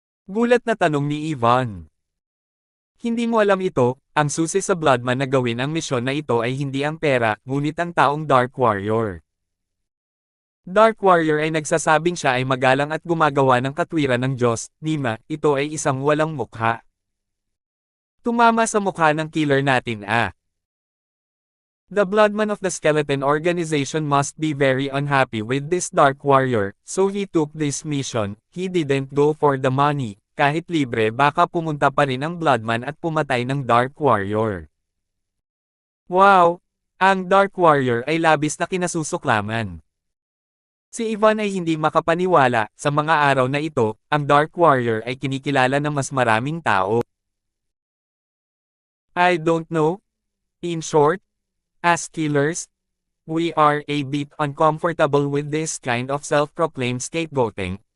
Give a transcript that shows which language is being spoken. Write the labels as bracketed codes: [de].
[tl] Gulat na tanong ni Yvonne. Hindi mo alam ito, ang susi sa Bloodman na gawin ang misyon na ito ay hindi ang pera, ngunit ang taong Dark Warrior. Dark Warrior ay nagsasabing siya ay magalang at gumagawa ng katwiran ng Diyos, Nima, ito ay isang walang mukha. Tumama sa mukha ng killer natin [en] The Bloodman of the Skeleton Organization must be very unhappy with this Dark Warrior, so he took this mission, he didn't go for the money, [tl] kahit libre baka pumunta pa rin ang Bloodman at pumatay ng Dark Warrior. Wow! Ang Dark Warrior ay labis na kinasusuklaman. Si Yvonne ay hindi makapaniwala, sa mga araw na ito, ang Dark Warrior ay kinikilala ng mas maraming tao. [en] I don't know. In short, as killers, we are a bit uncomfortable with this kind of self-proclaimed scapegoating.